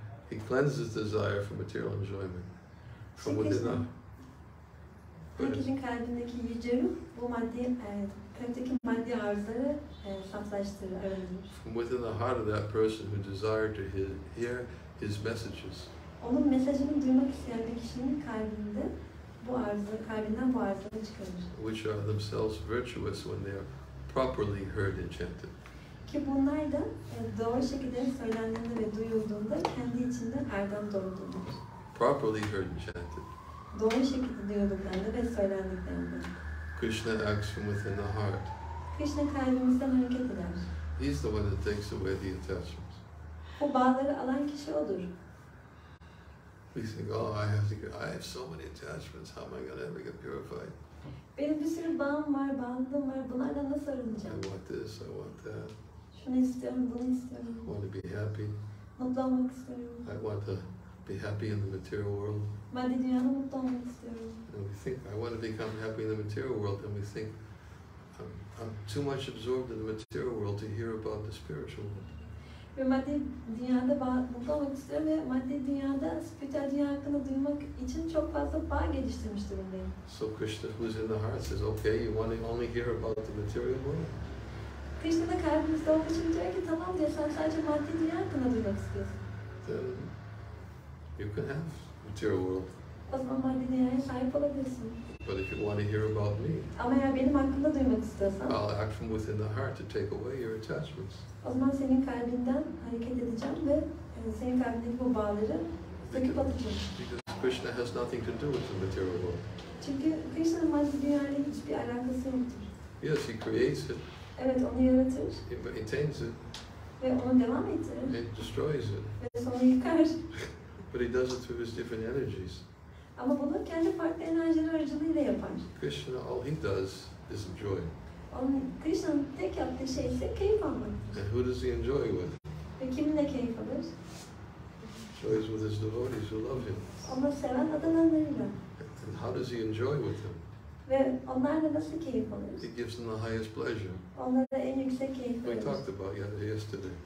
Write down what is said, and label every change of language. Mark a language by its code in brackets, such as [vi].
[en] He cleanses desire for material enjoyment from within us. [tr] Herkesin kalbindeki yüce ruh bu maddi, kalpteki maddi arzuları saflaştırır, arındırır. [en] From within the heart of that person who desired to hear his messages. [tr] Onun mesajını duymak isteyen bir kişinin kalbinden bu arzuları çıkarır. [en] Which are themselves virtuous when they are properly heard and chanted. [tr] Ki bunlar da doğru şekilde söylendiğinde ve duyulduğunda kendi içinde erdem dolduğundadır. [en] Properly heard and chanted. [tr] Doğru şekilde duyulduklarında ve söylendiklerinde. [en] Krishna acts from within the heart. [tr] Krishna kalbimizden hareket eder. [en] He's the one that takes away the attachments. [tr] Bu bağları alan kişi odur. [en] We think, oh, I have so many attachments. How am I going to ever get purified? [tr] Benim bir sürü bağım var, bağlılığım var. Bunlardan nasıl [en] I [tr] arınacağım? [en] want this, I want that. [tr] Şunu istiyorum, bunu istiyorum. [en] I want to be happy. [tr] Mutlu olmak istiyorum. [en] I want to be happy in the material world. [tr] Maddi dünyada mutlu olmak istiyorum. [en] And we think, I want to become happy in the material world, and we think, I'm too much absorbed in the material world to hear about the spiritual world. [tr] Ve maddi dünyada mutlu olmak istiyorum ve maddi dünyada spiritüel dünya hakkında duymak için çok fazla bağ geliştirmiş durumdayım. [en] So Krishna, who's in the heart, says, okay, you want to only hear about the material world? [tr] Krishna da kalbimizde olduğu için diyor ki tamam diyor, sen sadece maddi dünya hakkında duymak istiyorsun. [en] Then you can have material world. [tr] O zaman maddi dünyaya sahip olabilirsin. [en] But if you want to hear about me, [tr] Ama eğer benim hakkımda duymak istiyorsan, [en] I'll act from within the heart to take away your attachments. [tr] o zaman senin kalbinden hareket edeceğim ve senin kalbindeki bu bağları söküp atacağım. [en] Because Krishna has nothing to do with the material world. [tr] Çünkü Krishna'nın maddi dünyayla hiçbir alakası yoktur. [en] Yes, he creates it, [tr] Evet, onu yaratır [en] he maintains it, [tr] ve onu devam ettirir [en] he destroys it. [tr] ve sonra yıkar. [en] But he does it through his different energies. [tr] Ama bunu kendi farklı enerjiler aracılığıyla yapar. [en] Krishna, all he does is enjoy. [tr] Krishna'nın tek yaptığı şey ise keyif almak. [en] And who does he enjoy with? [tr] Ve kiminle keyif alır? [en] Enjoys with his devotees who love him. [tr] Onu seven adalarıyla. [en] And how does he enjoy with them? [tr] Ve onlarla nasıl keyif alır? [en] He gives them the highest pleasure. [tr] Onlara en yüksek keyif [en] We [tr] verir. [en] talked about yesterday